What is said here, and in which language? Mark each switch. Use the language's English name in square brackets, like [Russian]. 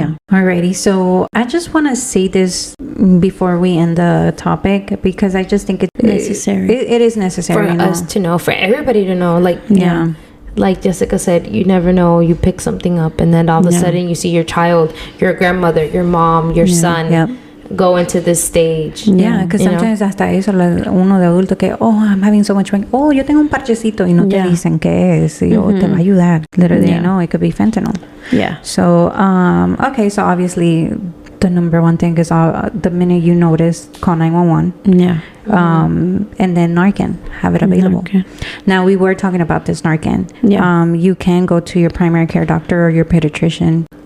[English] Alrighty, so I just want to say this before we end the topic, because I just think it's necessary. It is necessary for us to know, for everybody to know. Like, like Jessica said, you never know. You pick something up, and then all of a sudden you see your child, your grandmother, your mom, your son go into this stage. Because sometimes [Spanish] hasta eso, uno de adulto que, [English] I'm having so much pain. [Spanish] Yo tengo un parchecito, y no te dicen qué es, y te va a ayudar. [English] Literally, it could be fentanyl. So, okay, so obviously the number one thing is the minute you notice, call 911. and then Narcan, have it available. Narcan. Now, we were talking about this Narcan. Yeah. You can go to your primary care doctor or your pediatrician.